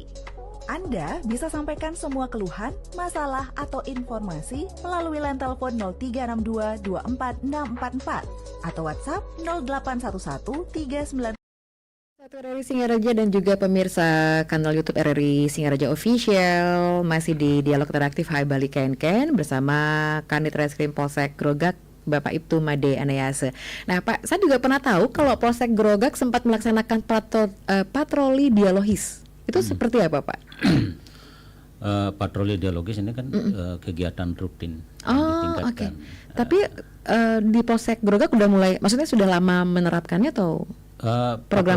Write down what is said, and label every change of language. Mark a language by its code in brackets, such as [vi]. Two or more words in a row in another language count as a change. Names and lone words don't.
[id] Anda bisa sampaikan semua keluhan, masalah, atau informasi melalui line telepon 0362 24644 atau WhatsApp 0811 39 RRI Singaraja dan juga pemirsa kanal YouTube RRI Singaraja Official, masih di dialog interaktif Hai Bali Ken bersama Kanit Reskrim Polsek Grogak Bapak Ibtu Made Anayase. Nah Pak, saya juga pernah tahu kalau Polsek Grogak sempat melaksanakan patroli dialogis. Itu seperti apa Pak? Patroli dialogis ini kan kegiatan rutin yang Oh ditingkatkan. oke. Tapi di Polsek Grogak udah mulai, maksudnya sudah lama menerapkannya atau program